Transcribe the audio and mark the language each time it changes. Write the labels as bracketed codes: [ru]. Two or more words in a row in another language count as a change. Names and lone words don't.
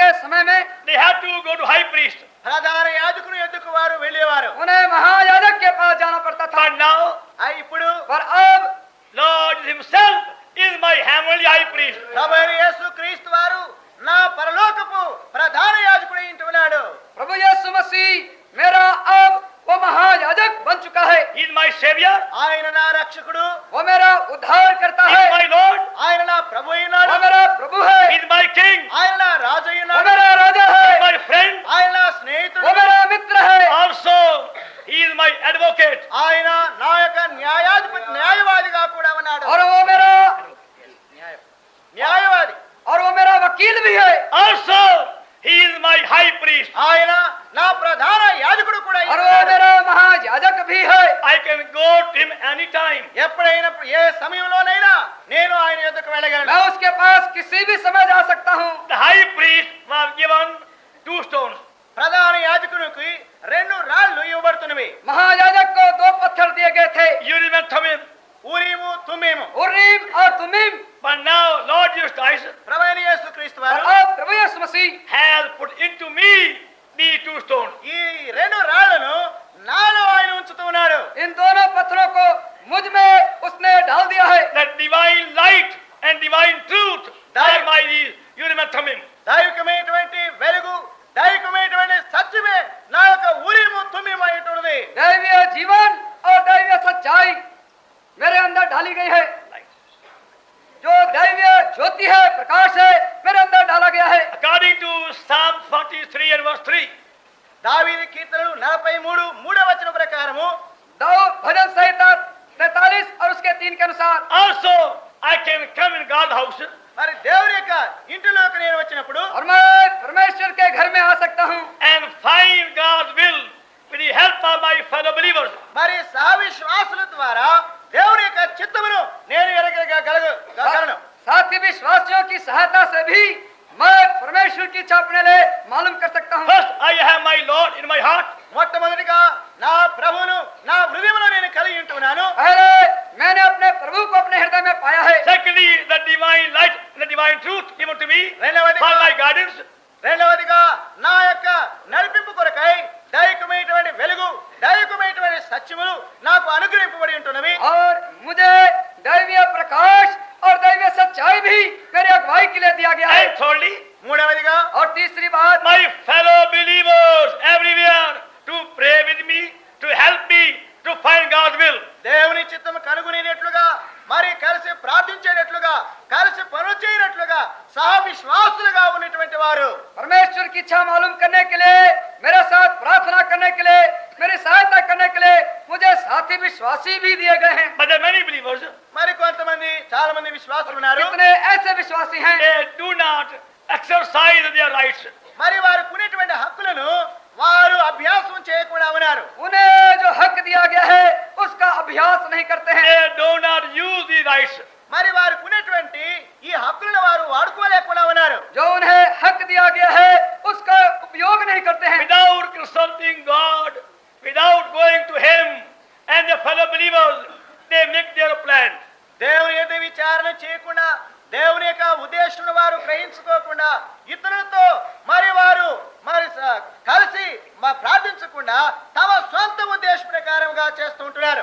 [hi] समय में [en] they had to go to high priest. [te] ప్రధాన యాజకుని ఎద్దుకు వారు వెళ్ళేవారు. [hi] उन्हें महायाजक के पास जाना पड़ता था। [en] But now, [te] ఇప్పుడు [hi] पर अब [en] Lord himself is my heavenly high priest. [te] ప్రభువైన యేసు క్రీస్తు వారు నా పరలోకపు ప్రధాన యాజకుడై ఉంటున్నాడు. [hi] प्रभु यीशु मसीह मेरा अब वो महायाजक बन चुका है। [en] He is my savior. [te] ఆయన నా రక్షకుడు, [hi] वो मेरा उद्धार करता [en] He [hi] है। [en] is my Lord. [te] ఆయన నా ప్రభు అయినాడు, [hi] वो मेरा प्रभु है। [en] He is my king. [te] ఆయన నా రాజు [hi] वो [te] అయినాడు, [hi] मेरा राजा [en] He is [hi] है। [en] my friend. [te] ఆయన నా [hi] वो [te] స్నేహితుడు, [hi] मेरा मित्र है। [en] Also, he is my advocate. [te] ఆయన నా యొక్క న్యాయవాదిగా కూడా ఉన్నాడు. [hi] और वो मेरा [te] న్యాయవాది, [hi] और वो मेरा वकील भी है। [en] Also, he is my high priest. [te] ఆయన నా ప్రధాన యాజకుడు కూడా [hi] और वो [te] ఉన్నాడు. [hi] मेरा महायाजक भी है। [en] I can go to him anytime. [te] ఎప్పుడైనా ఏ సమయంలోనైనా నేను ఆయన యొద్దకు వెళ్ళగలను. [hi] मैं उसके पास किसी भी समय जा सकता हूँ। [en] The high priest was given 2 stones. [te] ప్రధాన యాజకునికి 2 రాళ్ళు ఇవ్వబడుతున్నవి. [hi] महायाजक को 2 पत्थर दिए गए थे, [en] Urim and Thummim. [te] ఊరీము తుమ్మీము. [hi] उरीम और तुमीम। [en] But now Lord Jesus Christ [te] ప్రభువైన యేసు క్రీస్తు [hi] और [te] వారు [hi] अब प्रभु यीशु मसीह [en] has put into me these 2 stones. [te] ఈ 2 రాళ్లను నాలో ఆయన ఉంచుతూ ఉన్నాడు. [hi] इन दोनों पत्थरों को मुझ में उसने डाल दिया है। [en] The divine light and divine truth are my Urim and Thummim. [te] దైవికమైనటువంటి వెలుగు, దైవికమైనటువంటి సత్యమే నా యొక్క ఊరీము తుమ్మీము అయి ఉంటున్నది. [hi] दैवीय जीवन और दैवीय सच्चाई मेरे अंदर डाली गई है। जो दैवीय ज्योति है, प्रकाश है, मेरे अंदर डाला गया है। [en] According to Psalm 43 and verse 3, [te] దావీదు కీర్తనలు 43 3వ వచనం ప్రకారము [hi] दाऊद भजन संहिता 43 और उसके 3 के अनुसार [en] also I can come in God's house [te] మరి దేవుని యొక్క ఇంటిలోకి నేను వచ్చినప్పుడు [hi] और मैं परमेश्वर के घर में आ सकता हूँ [en] and find God's will with the help of my fellow believers. [te] మరి సహవిశ్వాసుల ద్వారా దేవుని యొక్క చిత్తమును నేను ఎరగగలను. [hi] साथ ही विश्वासियों की सहायता से भी मैं परमेश्वर की इच्छा अपने लिए मालूम कर सकता हूँ। [en] First, I have my Lord in my heart. [te] మొట్టమొదటిగా నా ప్రభువును నా హృదయంలో నేను కలిగి ఉంటున్నాను. [hi] पहले मैंने अपने प्रभु को अपने हृदय में पाया है। [en] Secondly, the divine light and the divine truth given to me for my guidance. [te] రెండవదిగా నా యొక్క నడిపింపు కొరకై దైవికమైనటువంటి వెలుగు, దైవికమైనటువంటి సత్యములు నాకు అనుగ్రహింపబడి ఉంటున్నవి. [hi] और मुझे दैवीय प्रकाश और दैवीय सच्चाई भी मेरे अगुवाई के लिए दिया गया है। [en] And thirdly, [te] మూడవదిగా [hi] और तीसरी बात, [en] my fellow believers everywhere to pray with me, to help me to find God's will. [te] దేవుని చిత్తము కనుగొనేటట్లుగా, మరి కలిసి ప్రార్థించేటట్లుగా, కలిసి పనులు చేయనట్లుగా సహవిశ్వాసులుగా ఉన్నటువంటి వారు [hi] परमेश्वर की इच्छा मालूम करने के लिए, मेरे साथ प्रार्थना करने के लिए, मेरी सहायता करने के लिए मुझे साथी विश्वासी भी दिए गए हैं। [en] But there are many believers, [te] మరి కొంతమంది చాలా మంది విశ్వాసులు ఉన్నారు. [hi] कितने ऐसे विश्वासी हैं [en] they do not exercise their rights. [te] మరి వారు కొనేటువంటి హక్కులను వారు అభ్యాసం చేయకుండా ఉన్నారు. [hi] उन्हें जो हक दिया गया है उसका अभ्यास नहीं करते हैं। [en] They do not use the rights. [te] మరి వారు కొనేటువంటి ఈ హక్కులను వారు వాడుకోలేకుండా ఉన్నారు. [hi] जो उन्हें हक दिया गया है उसका उपयोग नहीं करते हैं। [en] Without consulting God, without going to Him and the fellow believers, they make their plan. [te] దేవుని యొక్క విచారణ చేయకుండా, దేవుని యొక్క ఉద్దేశం వారు గ్రహించుకోకుండా, ఇతరులతో మరి వారు కలిసి ప్రార్థించకుండా తమ సొంత ఉద్దేశం ప్రకారంగా చేస్తూ ఉంటున్నారు.